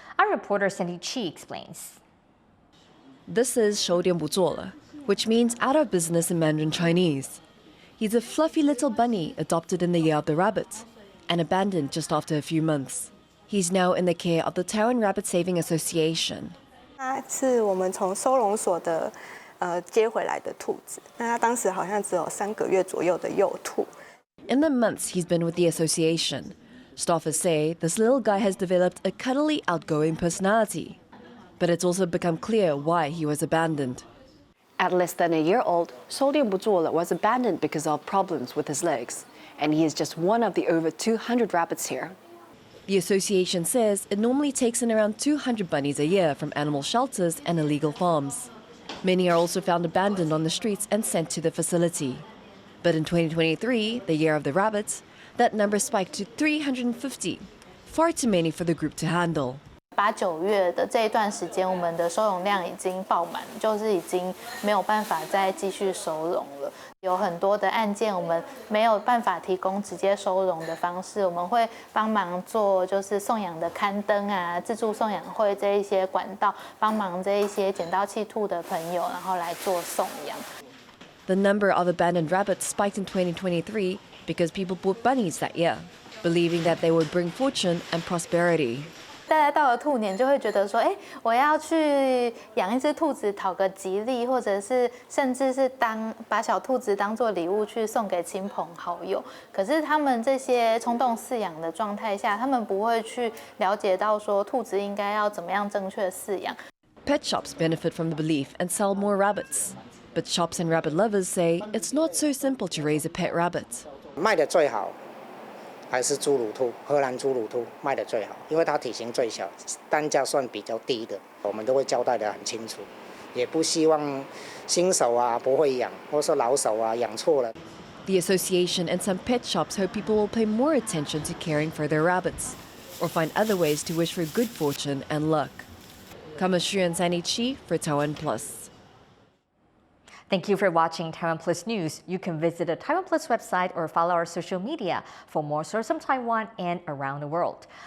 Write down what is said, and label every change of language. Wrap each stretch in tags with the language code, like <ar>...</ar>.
<en>Our reporter Cindy Chi explains. This is</en> <zh>收店不做了,</zh> <en>which means out of business in Mandarin Chinese. He's a fluffy little bunny adopted in the year of the rabbit and abandoned just after a few months. He's now in the care of the Taiwan Rabbit Saving Association.</en> <zh>它是我们从收容所的接回来的兔子，那它当时好像只有3个月左右的幼兔。</zh> <en>In the months he's been with the association, staffers say this little guy has developed a cuddly, outgoing personality. But it's also become clear why he was abandoned. At less than a year old, Soldier Buzola was abandoned because of problems with his legs, and he is just one of the over 200 rabbits here. The association says it normally takes in around 200 bunnies a year from animal shelters and illegal farms. Many are also found abandoned on the streets and sent to the facility. But in 2023, the year of the rabbits, that number spiked to 350, far too many for the group to handle.</en> <zh>8、9月的这一段时间，我们的收容量已经爆满，就是已经没有办法再继续收容了。有很多的案件，我们没有办法提供直接收容的方式，我们会帮忙做就是送养的刊登啊、自助送养会这一些管道，帮忙这一些捡到弃兔的朋友，然后来做送养。</zh> <en>The number of abandoned rabbits spiked in 2023 because people bought bunnies that year, believing that they would bring fortune and prosperity.</en> <zh>大家到了兔年就会觉得说，我要去养一只兔子讨个吉利，或者是甚至是把小兔子当做礼物去送给亲朋好友。可是他们这些冲动饲养的状态下，他们不会去了解到说兔子应该要怎么样正确饲养。</zh> <en>Pet shops benefit from the belief and sell more rabbits. But shops and rabbit lovers say it's not so simple to raise a pet rabbit.</en> <zh>卖的最好还是侏儒兔，荷兰侏儒兔卖的最好，因为它体型最小，单价算比较低的，我们都会交代得很清楚，也不希望新手啊不会养，或是老手啊养错了。</zh> <en>The association and some pet shops hope people will pay more attention to caring for their rabbits, or find other ways to wish for good fortune and luck. Kaohsiung and Chi for TaiwanPlus. Thank you for watching Taiwan Plus News. You can visit the Taiwan Plus website or follow our social media for more stories from Taiwan and around the world.</en>